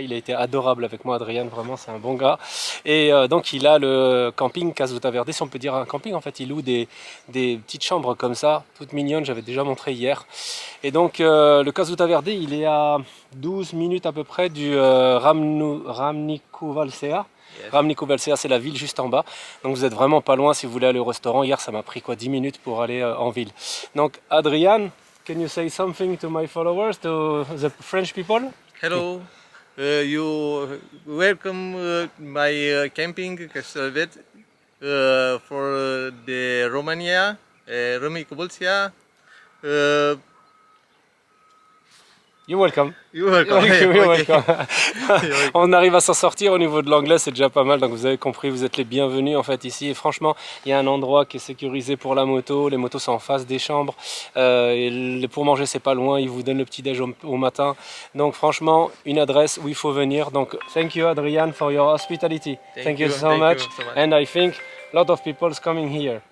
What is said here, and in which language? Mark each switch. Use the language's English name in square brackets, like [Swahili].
[French] Il a été adorable avec moi Adrian, vraiment c'est un bon gars. Et donc il a le camping Casuta Verde, si on peut dire un camping en fait. Il loue des petites chambres comme ça, toutes mignonnes, j'avais déjà montré hier. Et donc le Casuta Verde il est à 12 minutes à peu près du Râmnicu Vâlcea. Râmnicu Vâlcea, c'est la ville juste en bas. Donc vous êtes vraiment pas loin si vous voulez aller au restaurant. Hier, ça m'a pris 10 minutes pour aller en ville. [English] Donc Adrian, can you say something to my followers, to the French people? Hello, you welcome my camping Castelvet for the Romania, Râmnicu Vâlcea. You're welcome. You're welcome. You're welcome. [French] On arrive à s'en sortir au niveau de l'anglais, c'est déjà pas mal. Donc vous avez compris, vous êtes les bienvenus en fait ici. Et franchement, il y a un endroit qui est sécurisé pour la moto. Les motos sont en face des chambres. Et pour manger, c'est pas loin. Ils vous donnent le petit déj au matin. Donc franchement, une adresse où il faut venir. [English] Donc thank you Adrian for your hospitality. Thank you so much. And I think a lot of people coming here.